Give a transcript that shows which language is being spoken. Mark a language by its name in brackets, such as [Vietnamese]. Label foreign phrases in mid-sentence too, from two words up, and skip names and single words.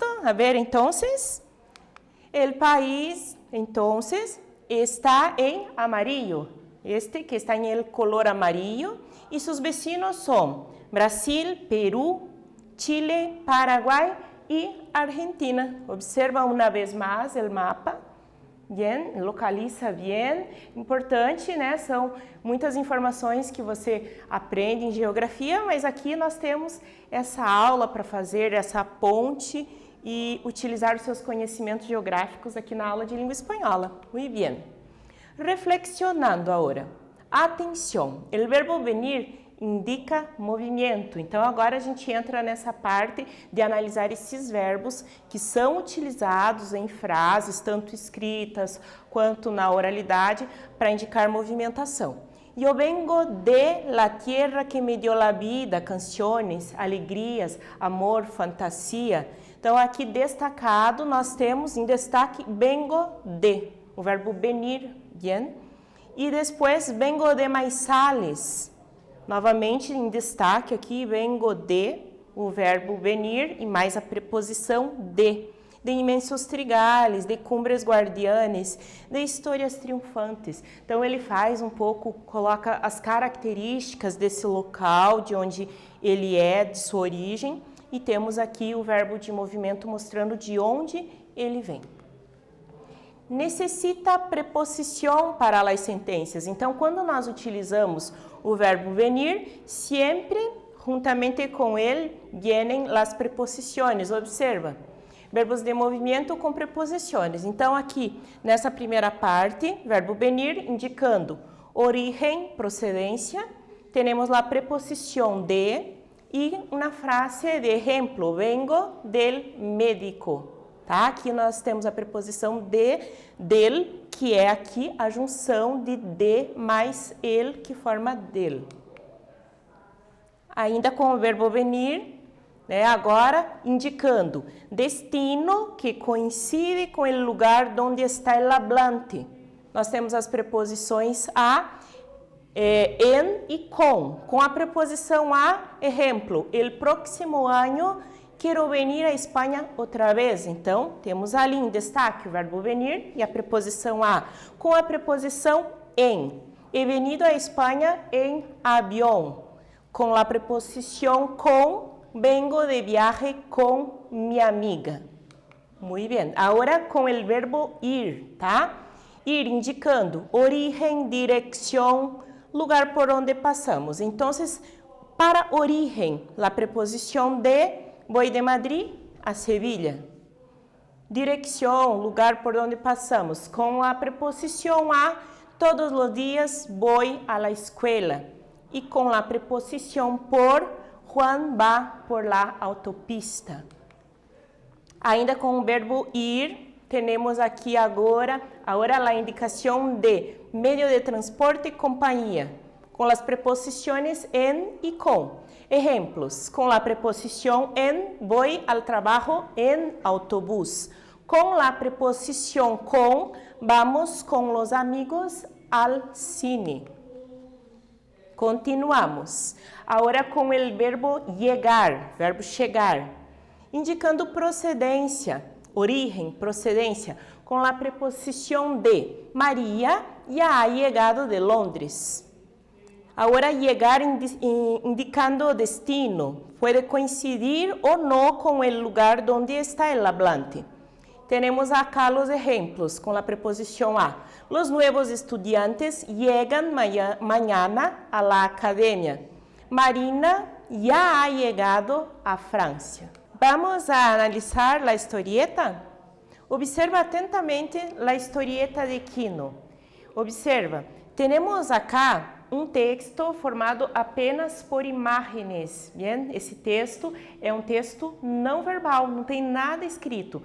[Spanish] A ver, entonces, el país, entonces, está en amarillo. Este que está en el color amarillo. Y sus vecinos son Brasil, Perú, Chile, Paraguay y Argentina. Observa una vez más el mapa. Bien, [Portuguese] localiza bem, importante, né? São muitas informações que você aprende em geografia, mas aqui nós temos essa aula para fazer, essa ponte e utilizar os seus conhecimentos geográficos aqui na aula de língua espanhola. [Spanish] Muy bien. Reflexionando agora. [Portuguese] Atenção, o verbo venir indica movimento. Então, agora a gente entra nessa parte de analisar esses verbos que são utilizados em frases, tanto escritas quanto na oralidade, para indicar movimentação. [Spanish] Eu vengo de la tierra que me dio la vida, [Portuguese] canções, alegrias, [Spanish] amor, fantasia. [Portuguese] Então, aqui destacado, nós temos em destaque [Spanish] vengo de, [Portuguese] o verbo venir, bien? E depois [Spanish] vengo de [Portuguese] Maizales. Novamente, em destaque aqui, [Spanish] vengo de, [Portuguese] o verbo venir e mais a preposição de [Spanish] imensos trigales, de cumbres guardianes, de histórias triunfantes. [Portuguese] Então, ele faz um pouco, coloca as características desse local, de onde ele é, de sua origem, e temos aqui o verbo de movimento mostrando de onde ele vem. Necessita preposição para as sentenças. Então, quando nós utilizamos o verbo venir, sempre, juntamente com ele, vienen as preposições. Observa, verbos de movimento com preposições. Então, aqui, nessa primeira parte, verbo venir, indicando origem, procedência, temos a preposição de e uma frase de exemplo, [Spanish] vengo del médico. [Portuguese] Tá? Aqui nós temos a preposição de, del, que é aqui a junção de mais el, que forma del. Ainda com o verbo venir, né, agora indicando destino, que coincide com o lugar onde está [Spanish] el hablante. [Portuguese] Nós temos as preposições a, en e com. Com a preposição a, exemplo, [Spanish] el próximo año [Portuguese] quero venir a Espanha outra vez. Então, temos ali em destaque o verbo venir e a preposição a. Com a preposição em. [Spanish] He venido a [Portuguese] Espanha em avião. Com a preposição com, [Spanish] vengo de viaje [Portuguese] com minha amiga. Muito bem. Agora com o verbo ir, tá? Ir indicando origem, direção, lugar por onde passamos. Então, para origem, a preposição de [Spanish] voy de Madrid a Sevilla. Dirección, lugar por donde pasamos. Con la preposición a, todos los días voy a la escuela. Y con la preposición por, Juan va por la autopista. [Portuguese] Ainda com o verbo ir, temos aqui agora a indicação de meio de transporte e companhia, com as preposições en e com. [Spanish] Ejemplos, con la preposición en, voy al trabajo en autobús. Con la preposición con, vamos con los amigos al cine. Continuamos. [Portuguese] Agora com o verbo llegar, verbo chegar, indicando procedência, origem, procedência, com a preposição de. [Spanish] Maria ya ha llegado de Londres. [Portuguese] Agora, llegar indicando destino, pode coincidir ou não com o lugar onde está [Spanish] el hablante. [Portuguese] Temos acá os exemplos com a preposição a. [Spanish] Los nuevos estudiantes llegan mañana a la academia. Marina ya ha llegado a Francia. [Portuguese] Vamos a analisar a historieta? Observa atentamente a historieta de Quino. Observa, temos acá um texto formado apenas por imagens, bien? Esse texto é um texto não verbal, não tem nada escrito.